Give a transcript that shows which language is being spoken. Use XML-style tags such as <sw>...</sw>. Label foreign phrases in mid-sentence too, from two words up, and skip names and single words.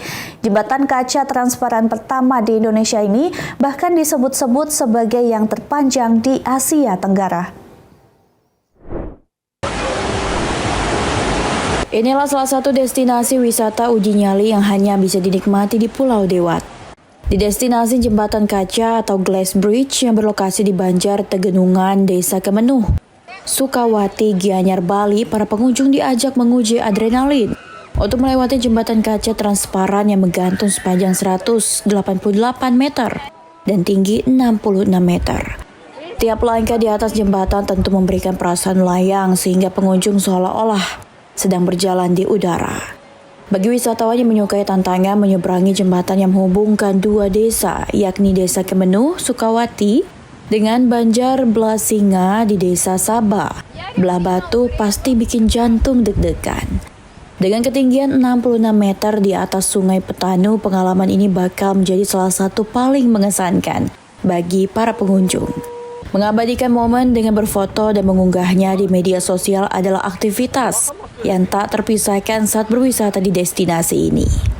<id>Jembatan kaca transparan pertama di Indonesia ini bahkan disebut-sebut sebagai yang terpanjang di Asia Tenggara. Inilah salah satu destinasi wisata uji nyali yang hanya bisa dinikmati di Pulau Dewat. Di destinasi Jembatan Kaca atau Glass Bridge yang berlokasi di Banjar Tegenungan, Desa Kemenuh, Sukawati, Gianyar, Bali, para pengunjung diajak menguji adrenalin untuk melewati jembatan kaca transparan yang menggantung sepanjang 188 meter dan tinggi 66 meter. Tiap langkah di atas jembatan tentu memberikan perasaan layang sehingga pengunjung seolah-olah sedang berjalan di udara. Bagi wisatawan yang menyukai tantangan menyeberangi jembatan yang menghubungkan dua desa, yakni Desa Kemenuh, Sukawati, dengan Banjar Blasinga di Desa Sabah, Belah Batu, pasti bikin jantung deg-degan. Dengan ketinggian 66 meter di atas Sungai Petanu, pengalaman ini bakal menjadi salah satu paling mengesankan bagi para pengunjung. Mengabadikan momen dengan berfoto dan mengunggahnya di media sosial adalah aktivitas yang tak terpisahkan saat berwisata di destinasi ini.</id>